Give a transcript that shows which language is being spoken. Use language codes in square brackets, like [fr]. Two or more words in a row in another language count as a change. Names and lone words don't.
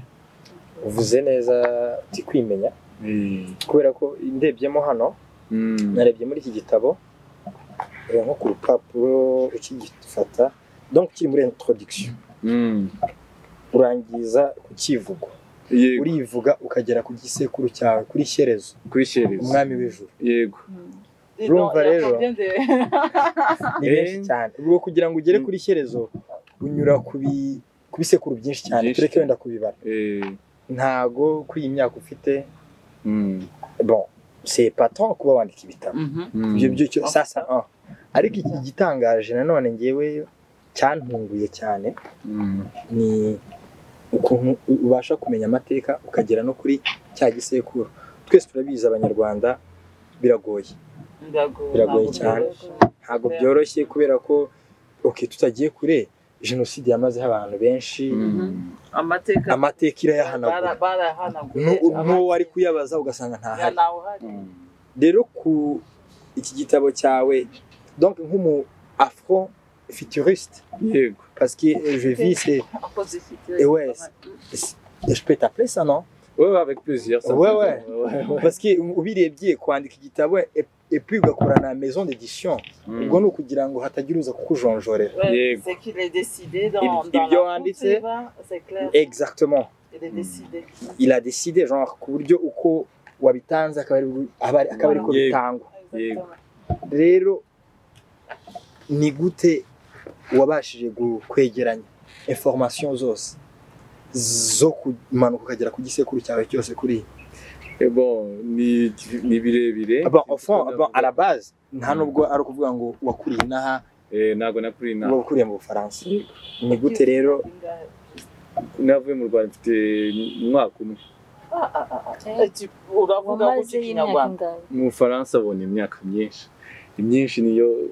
[rw] Uvuze neza uti kwimenya kubera ko ndebyemo hano narebye muri iki gitabo nko ku rupapuro ukigifata donc kiri muri introduction urangiza ku kivugo urivuga ukagera ku gisekuru cyawe kuri Shyerezo umwami w'ijuru. Yego. Urumva rero ni benshi cyane ubwo kugira ngo ugere kuri Shyerezo unyura ku bisekuru byinshi cyane tureke wenda kubibara ntago kuri iyi myaka ufite [fr] bon c'est pas tant [rw] kuba wandika ibitabo ibyo sasa ariko iki gitangaje nanone ngewe cyantunguye cyane ni ukuntu ubasha kumenya amateka ukagera no kuri cya gisekuru. Twese turabizi abanyarwanda biragoye cyane ntabwo byoroshye kubera ko tutagiye kure jenoside yamazeho abantu benshi amateka irayahanagura n'uwo wari kuyabaza ugasanga ntahari. Rero ku iki gitabo cyawe donc nk'umu afro futuriste [fr] parce que je vis c'est ouais je peux t'appeler ça non? Ouais, avec plaisir ça. [rw] Ouais. Parce que ubirebye kwandika igitabo [fr] et puis [rw] ugakorana [fr] maison d'édition [rw] ubwo no kugira ngo hatagira uza kukujonjorera. [fr] C'est qu'il est décidé dans [rw] ibyo wanditse [fr] c'est clair. Exactement. Il a décidé genre [rw] ku buryo uko wabitanze akaba ari ko bitangwa. Rero ni gute wabashije kwegeranya information zose zo kumanuka ukagera ku gisekuru cyawe cyose kuri bon ni birebire. [fr] Bon à la base [rw] nta nubwo ari ukuvuga ngo wakuriye inaha ntago nakuriye inaha wakuriye mu Bufaransa. Ni gute rero navuye mu Rwanda mfite umwaka umwe. uravuga ko Kinyarwanda mu Bufaransa abona imyaka myinshi niyo